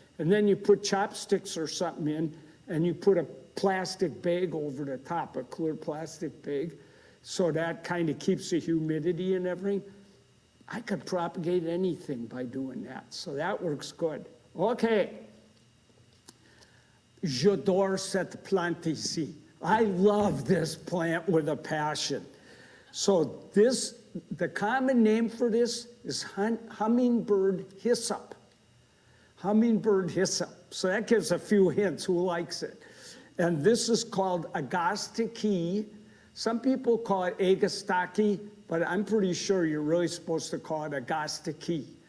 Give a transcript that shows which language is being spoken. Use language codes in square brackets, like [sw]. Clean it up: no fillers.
[en] And then you put chopsticks or something in, and you put a plastic bag over the top, a clear plastic bag. So that kind of keeps the humidity and everything. I could propagate anything by doing that. So that works good. Okay. [fr] J'adore cette plante ici. [en] I love this plant with a passion. So the common name for this is hummingbird hyssop. Hummingbird hyssop. So that gives a few hints. Who likes it? And this is called agastiki. Some people call it agastaki, but I'm pretty sure you're really supposed to call it agastiki.